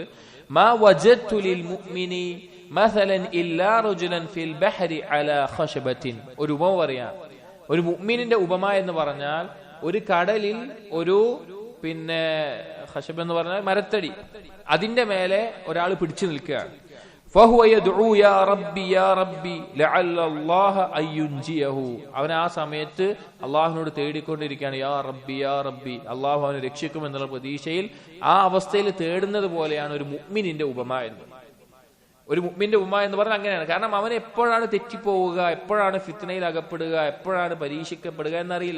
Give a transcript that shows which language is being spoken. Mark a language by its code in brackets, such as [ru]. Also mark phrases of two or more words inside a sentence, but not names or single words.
[ar] ما وجدت للمؤمن مثلا إلا رجلا في البحر على خشبة, [ml] ഒരു ഉപമ പറയാം. ഒരു മുഅ്മിനിന്റെ ഉപമ എന്ന് പറഞ്ഞാൽ ഒരു കടലിൽ ഒരു ഖശബ് എന്ന് പറഞ്ഞാൽ മരത്തടി, അതിന്റെ മേലെ ഒരാൾ പിടിച്ചു നിൽക്കുകയാണ്. [ar] فهو يدعو يا ربي يا ربي لعل الله ان ينجيه. [ml] അവൻ ആ സമയത്ത് അള്ളാഹുവിനോട് തേടിക്കൊണ്ടിരിക്കുകയാണ്, [ar] يا ربي يا ربي, [ml] അള്ളാഹു അവനെ രക്ഷിക്കും എന്നുള്ള പ്രതീക്ഷയിൽ ആ അവസ്ഥയിൽ തേടുന്നത് പോലെയാണ് ഒരു മുഅ്മിനിന്റെ ഉപമ എന്ന്. ഒരു മുഅ്മിന്റെ ഉപമ എന്ന് പറഞ്ഞാൽ അങ്ങനെയാണ്. കാരണം അവൻ എപ്പോഴാണ് തെറ്റിപ്പോവുക, എപ്പോഴാണ് ഫിത്നയിൽ അകപ്പെടുക, എപ്പോഴാണ് പരീക്ഷിക്കപ്പെടുക എന്നറിയില്ല.